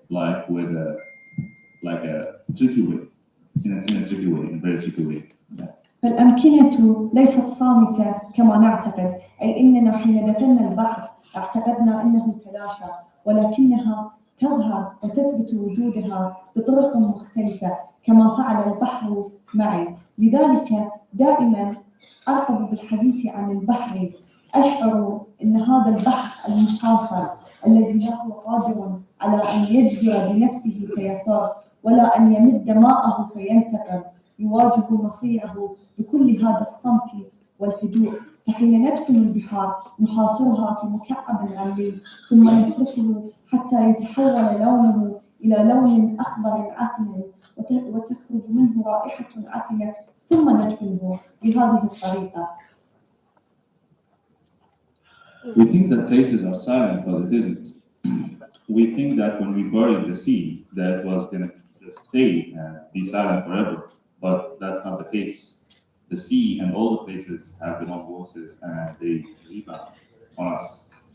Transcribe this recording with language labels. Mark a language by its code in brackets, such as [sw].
[en] like with a tricky way, in a tricky way, in a very tricky way. Yeah. [ar] فالأمكنة ليست صامتة كما نعتقد، أي أننا حين دفنا البحر اعتقدنا أنه تلاشى، ولكنها تظهر وتثبت وجودها بطرق مختلفة كما فعل البحر معي. لذلك دائما أرغب بالحديث عن البحر، أشعر أن هذا البحر المحاصر الذي لا هو قادر على أن يجزر بنفسه فيثار ولا أن يمد ماءه فينتقم، يواجه مصيره بكل هذا الصمت والهدوء. فحين ندفن البحار نحاصرها في مكعب عميق ثم نتركه حتى يتحول لونه إلى لون أخضر عفن وتخرج منه رائحة عفنة ثم ندفنه بهذه الطريقة. [en] We think that places are silent, but it isn't. We think that when we buried the sea, that it was going to just fade and be silent forever, but that's not the case. The sea and all the places have their own voices and they rebound on us.